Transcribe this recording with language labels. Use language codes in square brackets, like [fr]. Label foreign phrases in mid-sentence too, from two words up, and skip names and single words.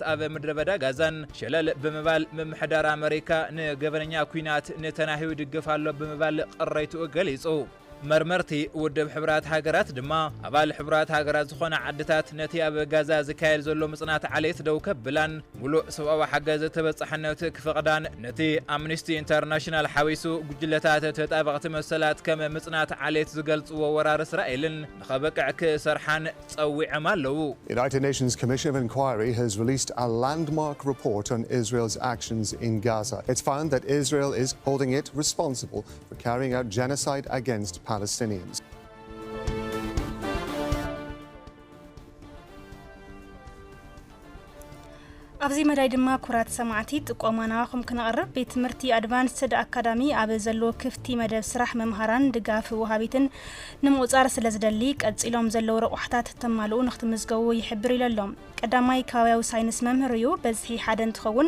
[ti] ኣብ ምድረ በዳ ጋዛን ሸለል ብምባል ምምሕዳር ኣሜሪካ ንገበነኛ ኩናት ነተናሂው ይድግፍ ኣሎ ብምባል ቅሬትኡ ገሊጹ መርመርቲ ውድብ ሕቡራት ሃገራት ድማ ኣባል ሕቡራት ሃገራት ዝኾነ ዓድታት ነቲ ኣብ ጋዛ ዝካየድ ዘሎ ምጽናት ዓሌት ደው ከብላን ሙሉእ ሰብኣዊ ሓገዝ ተበጻሕነት ክፈቕዳን ነቲ ኣምነስቲ ኢንተርናሽናል ሓዊሱ ጉጅለታት ተጣበቕቲ መሰላት ከም ምጽናት ዓሌት ዝገልጽዎ ወራር እስራኤልን ንኸበቅዕ ክሰርሓን ጸዊዖም ኣለዉ [en] United Nations Commission of Inquiry has released a landmark report on Israel's actions in Gaza. It's found that Israel is holding it responsible for carrying out genocide against Palestinians. [ti] ኣብዚ መዳይ ድማ ኩራት ሰማዕቲ ጥቆማናኹም ክነቕርብ ቤት ትምህርቲ ኣድቫንስድ ኣካዳሚ ኣብ ዘሎ ክፍቲ መደብ ስራሕ መምሃራን ድጋፍ ወሃቢትን ንምውፃር ስለ ዝደሊ ቀፂሎም ዘለዉ ረቑሕታት ተማልኡ ንኽትምዝገቡ ይሕብር ኢሎም ቀዳማይ ከባቢያዊ ሳይንስ መምህር እዩ በዝሒ ሓደ እንትኸውን